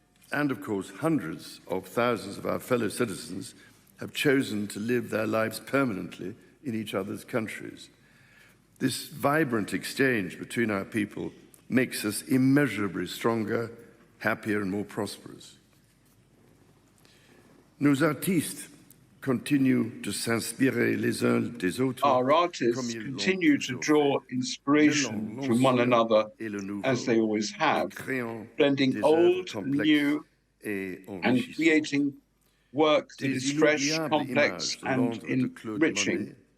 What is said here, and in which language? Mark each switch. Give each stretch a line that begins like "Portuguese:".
English: And of course, hundreds of thousands of our fellow citizens have chosen to live their lives permanently in each other's countries. This vibrant exchange between our people makes us immeasurably stronger, happier, and more prosperous.
French: Nos artistes continuent de s'inspirer les uns des autres.
English: Our artists continue to draw inspiration from one another, as they always have, blending old and new and creating work that is fresh, complex, and enriching.